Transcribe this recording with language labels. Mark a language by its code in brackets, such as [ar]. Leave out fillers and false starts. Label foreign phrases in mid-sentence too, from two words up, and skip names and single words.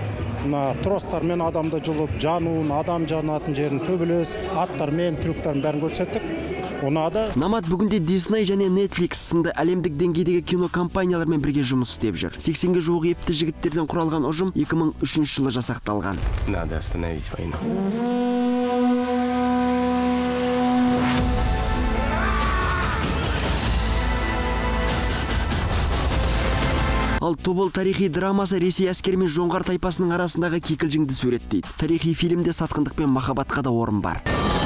[kk] Тростармен адамды жұлып, жануын, адам жанатын жерін төбелес, аттармен, трюктарын бәрін көрсеттік. Ұнады. Намат бүгінде Disney және Netflix сынды әлемдік деңгейдегі кинокомпаниялармен бірге жұмыс істеп жүр. 80-ге жуық епті жігіттерден құралған ұжым 2003 жылы жасақталған. [ru] Надо остановить войну. [kk] Ал Тобол тарихи драмасы Ресей әскері мен жоңғар тайпасының арасындағы кикілжіңді суреттейді. Тарихи фильмде сатқындық пен махаббатқа да орын бар.